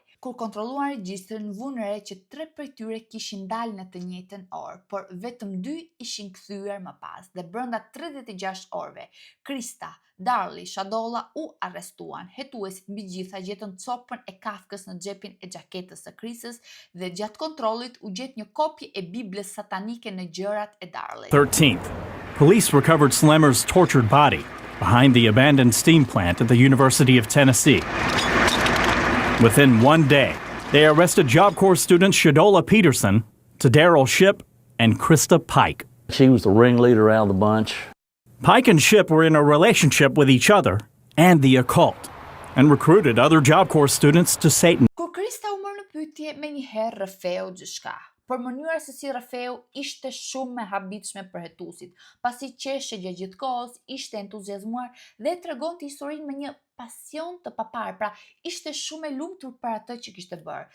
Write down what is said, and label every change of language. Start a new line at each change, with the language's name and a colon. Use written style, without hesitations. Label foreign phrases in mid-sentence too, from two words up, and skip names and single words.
Albanian: Kur kontrolluan regjistrin, vunë re që 3 prej tyre kishin dalë në të njëjtën orë, por vetëm 2 ishin kthyer më pas dhe brenda 36 orëve, Krista, Darli, Shadolla u arrestuan. Hetuesit mbi gjitha gjetën copën e kafkës në xhepin e xhaketës së Kristës dhe gjatë kontrollit u gjet një kopje e Biblës satanike në gjërat e Darlit.
English: 13th, police recovered Slemmer's tortured body behind the abandoned steam plant at the University of Tennessee. Within 1 day, they arrested Job Corps students Shadolla Peterson, Daryl Shipp, and Krista Pike. She was the ringleader out of the bunch. Pike and Shipp were in a relationship with each other and the occult, and recruited other Job Corps students to Satan.
Albanian: Kur Krista u mor në pyetje, menjëherë rrëfeu gjithçka. Por mënyra se si rrëfeu ishte shumë me habitshme për hetuesit, pasi qeshte gjatë gjithë kohës, ishte entuziazmuar dhe tregonte historinë me një pasion të papar, pra ishte shumë e lumtur për atë që kishte bërë.